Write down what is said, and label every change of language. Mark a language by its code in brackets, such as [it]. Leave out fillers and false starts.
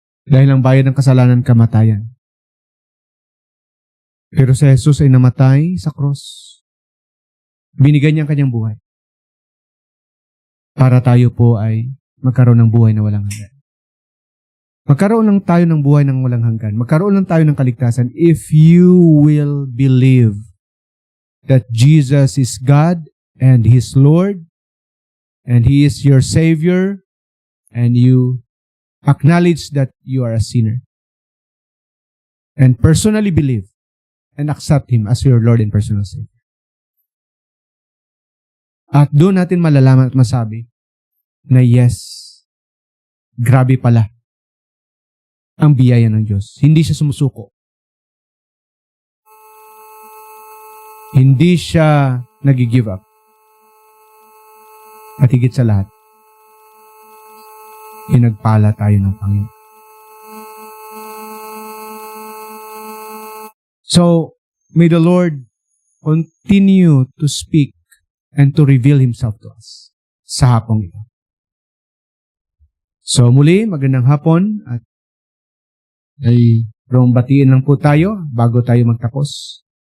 [tl] Dahil ang bayad ng kasalanan, kamatayan. Pero si Jesus ay namatay sa cross. Binigay niya ang kanyang buhay. Para tayo po ay magkaroon ng buhay na walang hanggan. Magkaroon lang tayo ng buhay ng walang hanggan. Magkaroon lang tayo ng kaligtasan [en] if you will believe that Jesus is God and He is Lord and He is your Savior and you acknowledge that you are a sinner and personally believe and accept Him as your Lord and personal Savior. [tl] At doon natin malalaman at masabi na yes, grabe pala ang biyaya ng Diyos. Hindi siya sumusuko. Hindi siya nag-give up. At higit sa lahat, pinagpala tayo ng Panginoon. [en] So, may the Lord continue to speak and to reveal Himself to us [tl] sa hapong ito. So, muli, magandang hapon at ay batiin lang po tayo bago tayo magtapos.